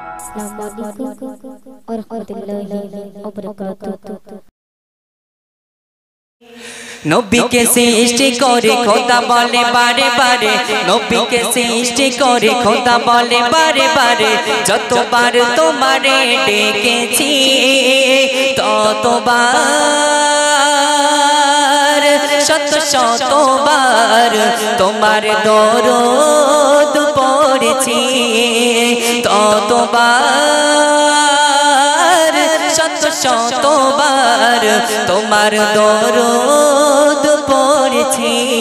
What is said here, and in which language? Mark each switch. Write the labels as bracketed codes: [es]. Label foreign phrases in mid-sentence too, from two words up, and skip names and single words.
[ar] السلام عليكم و رحمة الله و بركاته. [bn] নবী কে সৃষ্টি করে খোদা বলে বারে বারে, নবী কে সৃষ্টি করে খোদা বলে বারে বারে, যতবার তোমারে ডেকেছি ততবার শত শতবার তোমার দরদ পড়েছি, ততবার শত শতবার তোমার দরদ পড়েছি।